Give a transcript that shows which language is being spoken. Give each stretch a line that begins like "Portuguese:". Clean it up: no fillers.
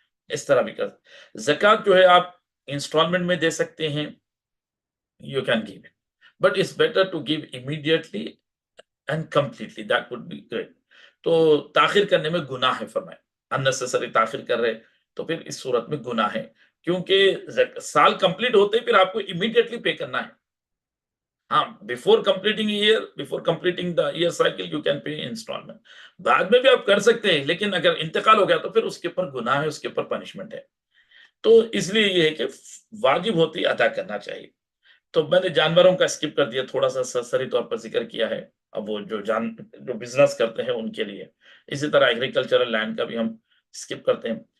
Urdu: اس طرح بھی کر زکوٰۃ جو ہے آپ انسٹالمنٹ میں دے سکتے ہیں،
English: You can give it, but it's better to give immediately and completely, that would be great.
Urdu: تو تاخیر کرنے میں گناہ ہے، فرمائے اننیسیسری تاخیر کر رہے تو پھر اس صورت میں گناہ ہے، کیونکہ سال کمپلیٹ ہوتے پھر آپ کو امیڈیٹلی پے کرنا ہے.
English: ہاں، before completing the year cycle you can pay instalment.
Urdu: بعد میں بھی آپ کر سکتے ہیں، لیکن اگر انتقال ہو گیا تو پھر اس کے اوپر گناہ ہے، اس کے اوپر پنشمنٹ ہے. تو اس لیے یہ ہے کہ واجب ہوتی ادا کرنا چاہیے. تو میں نے جانوروں کا اسکپ کر دیا، تھوڑا سا سرسری طور پر ذکر کیا ہے. اب وہ جو بزنس کرتے ہیں ان کے لیے، اسی طرح ایگریکلچرل لینڈ کا بھی ہم اسکپ کرتے ہیں.